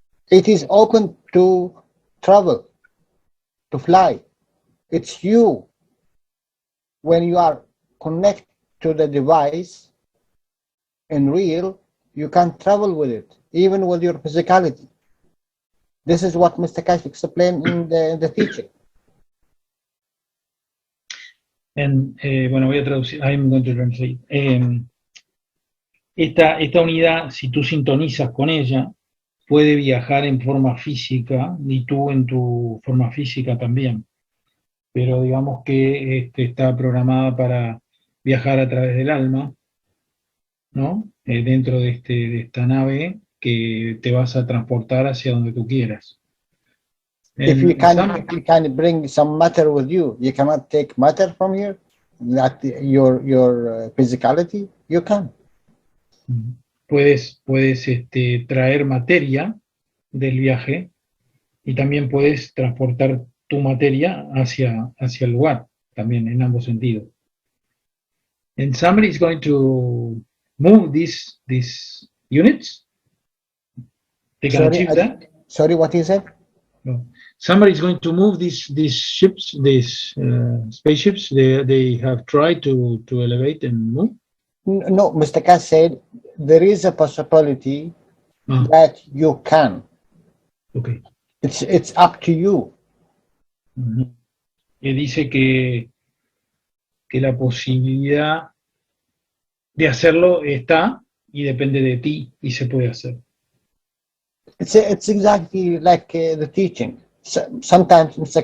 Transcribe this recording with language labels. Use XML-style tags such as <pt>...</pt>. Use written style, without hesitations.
<en>It is open to travel, to fly. It's you. When you are connected to the device in real, you can travel with it, even with your physicality. This is what Mr. Keshe explained in the teaching.</en> <es>And, bueno, voy a traducir.</es> <en>I'm going to translate.</en> <es>Esta unidad, si tú sintonizas con ella, puede viajar en forma física y tú en tu forma física también. Pero digamos que está programada para viajar a través del alma, ¿no? Dentro de esta nave que te vas a transportar hacia donde tú quieras.</es> <en>If you can bring some matter with you, you cannot take matter from here. That your physicality, you can.</en> <es>Puedes traer materia del viaje y también puedes transportar tu materia hacia el lugar, también en ambos sentidos.</es> <en>And somebody is going to move these units. They can achieve that. Sorry, what you said? No. Somebody is going to move these ships, these spaceships. They have tried to elevate and move. No, Mr. Keshe said there is a possibility that you can. Okay. It's up to you.</en> <es>Y dice que la posibilidad de hacerlo está y depende de ti y se puede hacer.</es> <en>It's exactly like the teaching. Sometimes Mr.</en>